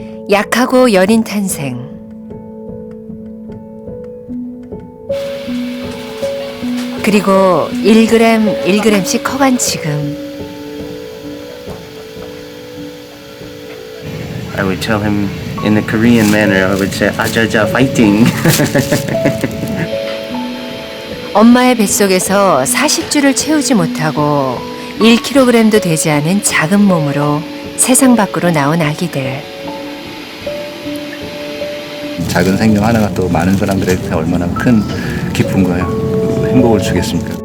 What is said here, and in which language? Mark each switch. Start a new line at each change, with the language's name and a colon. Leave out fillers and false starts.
Korean: 약하고 여린 탄생. 그리고 1g 1g씩 커간 지금.
English: I would tell him in the Korean manner. I would say,
Korean: "아자자,
English: fighting."
Korean: 엄마의 뱃속에서 40주를 채우지 못하고 1kg도 되지 않은 작은 몸으로 세상 밖으로 나온 아기들. 작은 생명 하나가 또 많은 사람들에게 얼마나 큰 기쁨과 행복을 주겠습니까?